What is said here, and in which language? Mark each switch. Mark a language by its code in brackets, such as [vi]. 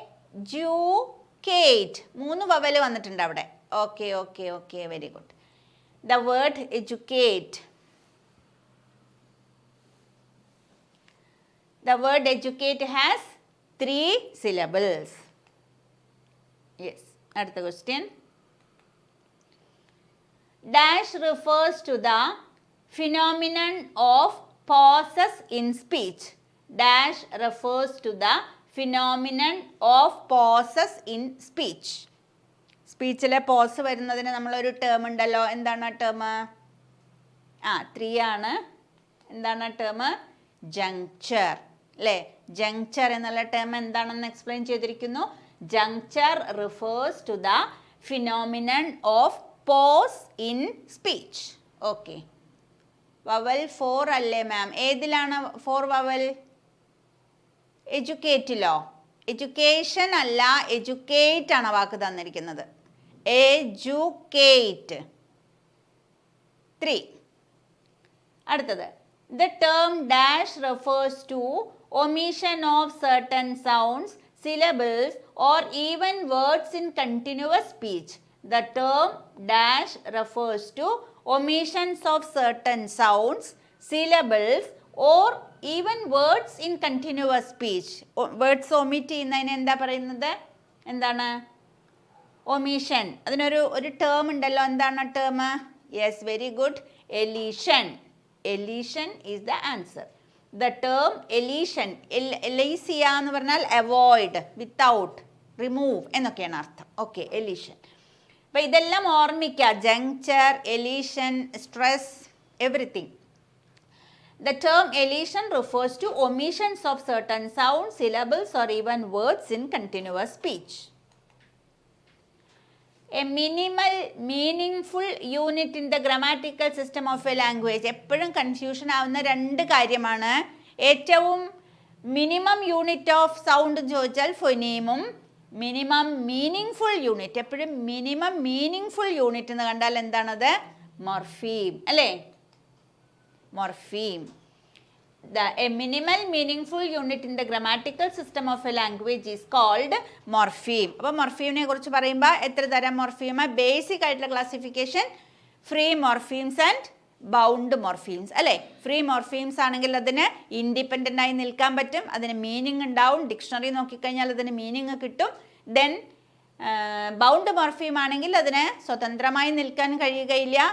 [ml] Educate 3 vowel വന്നിട്ടുണ്ട് അവിടെ. [en] Okay okay okay, very good. The word educate, the word educate has 3 syllables. Yes, [ml] അടുത്ത [en] question. Dash refers to the phenomenon of pauses in speech. Dash refers to the phenomenon of pauses in speech. [ml] സ്പീച്ചിലെ pose വരുന്നതിന് നമ്മളൊരു term ഉണ്ടല്ലോ. എന്താണ് ആ term? 3 ആണ്. എന്താണ് ആ term? ജങ്ചർ അല്ലേ? ജങ്ചർ എന്നുള്ള ടേം എന്താണെന്ന് എക്സ്പ്ലെയിൻ ചെയ്തിരിക്കുന്നു. [en] Juncture refers to the phenomenon of pause in speech. [ml] Okay, vowel 4 അല്ലേ മാം? ഏതിലാണ് 4 വവൽ? എഡ്യൂക്കേറ്റിലോ? എഡ്യൂക്കേഷൻ അല്ല, എഡ്യൂക്കേറ്റ് ആണ് വാക്ക് തന്നിരിക്കുന്നത്. എഡ്യൂക്കേറ്റ് 3. അടുത്തത്, [en] the term dash refers to omission of certain sounds, syllables or even words in continuous speech. The term dash refers to omissions of certain sounds, syllables or even words in continuous speech. Words omit [ml] ചെയ്യുന്നതിന് എന്താ പറയുന്നത്? എന്താണ്? Omission. അതിനൊരു term ഉണ്ടല്ലോ. എന്താണ് term? [en] Yes, very good. [ml] എലീഷൻ. [en] Elision is the answer. The term elision, [ml] elicia എന്ന് പറഞ്ഞാൽ avoid, without, remove എന്നൊക്കെയാണ് അർത്ഥം. ഓക്കെ, എലീഷൻ. അപ്പോൾ ഇതെല്ലാം ഓർമ്മിക്കുക. ജങ്ചർ, എലീഷൻ, stress, everything. [en] The term elision refers to omissions of certain sounds, syllables or even words in continuous speech. A minimal meaningful unit in the grammatical system of a language. [ml] എപ്പോഴും confusion ആവുന്ന 2 കാര്യമാണ്. ഏറ്റവും minimum unit of sound ചോദിച്ചാൽ ഫൊനീമും, minimum meaning unit. എപ്പോഴും minimum meaning unit എന്ന് കണ്ടാൽ എന്താണത്? മൊർഫീം അല്ലേ? മൊർഫീം. A minimal meaningful unit in the grammatical system of a language is called morpheme. അപ്പോൾ മൊർഫീമിനെ കുറിച്ച് പറയുമ്പോൾ എത്ര തരം മൊർഫീം? ബേസിക് ആയിട്ടുള്ള ക്ലാസിഫിക്കേഷൻ ഫ്രീ മൊർഫീംസ് ആൻഡ് ബൗണ്ട് മൊർഫീംസ് അല്ലേ? ഫ്രീ മൊർഫീംസ് ആണെങ്കിൽ അതിന് ഇൻഡിപെൻഡൻ്റ് ആയി നിൽക്കാൻ പറ്റും, അതിന് മീനിങ് ഉണ്ടാവും. ഡിക്ഷണറി നോക്കിക്കഴിഞ്ഞാൽ അതിന് മീനിങ് കിട്ടും. ദെൻ ബൗണ്ട് മൊർഫീം ആണെങ്കിൽ അതിന് സ്വതന്ത്രമായി നിൽക്കാൻ കഴിയുകയില്ല.